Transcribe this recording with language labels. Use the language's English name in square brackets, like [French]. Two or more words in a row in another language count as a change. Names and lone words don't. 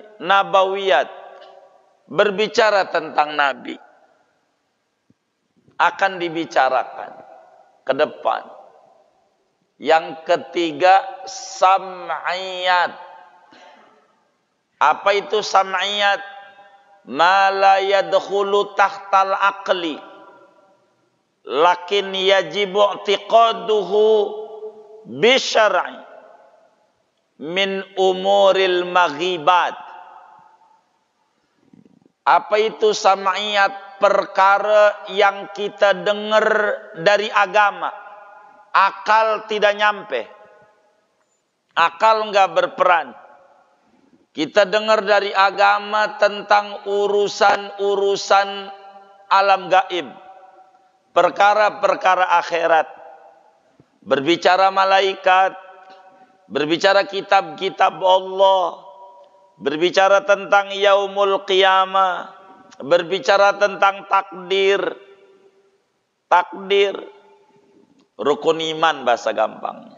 [Indonesian] Nabawiyat, berbicara tentang Nabi, akan dibicarakan ke depan. Yang ketiga, sam'iyat. Apa itu sam'iyat? [Arabic] ما لا يدخل تحت العقل لكن يجب اعتقاده بالشرع من أمور المغيبات. [Indonesian] Apa itu sam'iyat? Perkara yang kita dengar dari agama, akal tidak nyampe, akal enggak berperan. Kita dengar dari agama tentang urusan-urusan alam gaib, perkara-perkara akhirat, berbicara malaikat, berbicara kitab-kitab Allah, berbicara tentang [Arabic] يوم القيامة, [Indonesian] berbicara tentang takdir, rukun iman bahasa gampangnya.